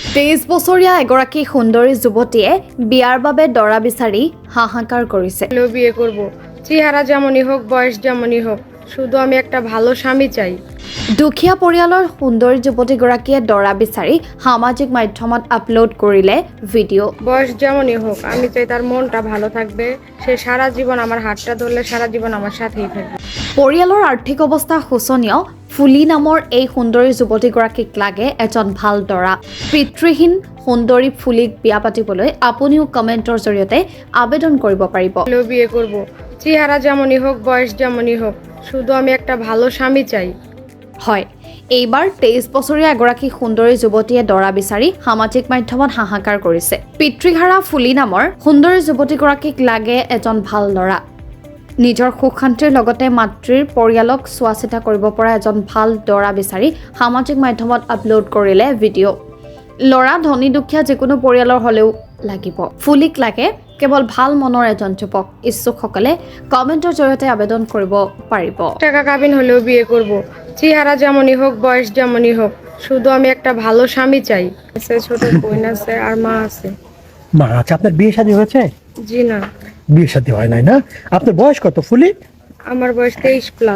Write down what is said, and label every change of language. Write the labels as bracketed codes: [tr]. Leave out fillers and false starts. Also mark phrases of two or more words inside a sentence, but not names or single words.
[as] 23 বছৰীয়া এগৰাকী সুন্দৰী যুৱতীয়ে বিয়াৰ বাবে দৰা বিচাৰি হাহাকাৰ কৰিছে। [bn] বিয়ে করব, চেহারা যেমনই হোক, বয়স যেমনই হোক, শুধু আমি একটা ভালো স্বামী চাই। [as] দুখীয়া পৰিয়ালৰ সুন্দৰী যুৱতীগৰাকীয়ে দৰা বিচাৰি সামাজিক মাধ্যমত আপলোড কৰিলে ভিডিঅ'। [bn] বয়স যেমনই হোক, আমি চাই তার মনটা ভালো থাকবে, সে সারা জীবন আমার হাতটা ধরলে সারা জীবন আমার সাথেই থাকবে। [as] পৰিয়ালৰ আৰ্থিক অৱস্থা শোচনীয় ফুলি নামৰ এই সুন্দৰী যুৱতীগৰাকীক লাগে এজন ভাল দৰা। পিতৃহীন সুন্দৰী ফুলিক বিয়া পাতিবলৈ আপুনিও কমেণ্টৰ জৰিয়তে আবেদন কৰিব পাৰিব। [bn] বিয়ে করব, চেহারা যেমনই হোক, বয়স যেমনই হোক, শুধু আমি একটা ভালো স্বামী চাই। [as] হয়, এইবাৰ 23 বছৰীয়া এগৰাকী সুন্দৰী যুৱতীয়ে দৰা বিচাৰি সামাজিক মাধ্যমত হাহাকাৰ কৰিছে। পিতৃহাৰা ফুলি নামৰ সুন্দৰী যুৱতীগৰাকীক লাগে এজন ভাল ল'ৰা। নিজৰ সুখ শান্তিৰ লগতে মাতৃৰ পৰিয়ালক চোৱা চিতা কৰিব পৰা এজন ভাল দৰা বিচাৰি সামাজিক মাধ্যমত আপলোড কৰিলে ভিডিঅ'। ল'ৰা ধনী দুখীয়া যিকোনো পৰিয়ালৰ হ'লেও লাগিব, ফুলিক লাগে কেৱল ভাল মনৰ এজন যুৱক। ইচ্ছুকসকলে কমেণ্টৰ জৰিয়তে আবেদন কৰিব পাৰিব। [bn] টাকা কাবিন হলেও বিয়ে করব, চেহারা যেমনই হোক, বয়স যেমনই হোক, শুধু আমি একটা ভালো স্বামী চাই। ছোট বোন আছে আর মা আছে। মা আচ্ছা, আপনার বিয়ে শাদী হয়েছে? জি না, বিয়ে শাদী হয় নাই না? আপনার বয়স কত ফুলি? আমার বয়স 23+।